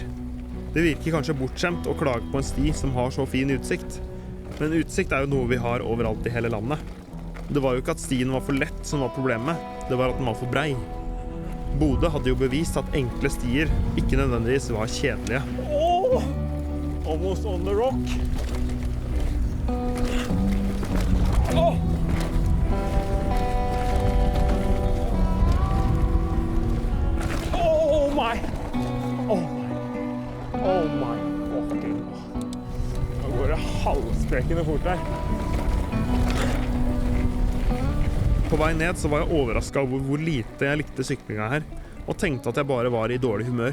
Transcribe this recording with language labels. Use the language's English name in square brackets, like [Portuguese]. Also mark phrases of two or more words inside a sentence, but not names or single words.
[Norwegian] Det virker kanskje bortskjemt å klage på en sti som har så fin utsikt, men utsikt er jo noe vi har overalt i hele landet. Det var jo ikke at stien var for lett som var problemet, det var at den var for brei. Bodø hadde jo bevist at enkle stier ikke nødvendigvis var kjedelige. [English] Almost on the rock. Oh my fucking God. [Norwegian] Nå går det halvsprekende fort her. På vei ned så var jeg overrasket over hvor lite jeg likte syklinga her, og tenkte at jeg bare var i dårlig humør.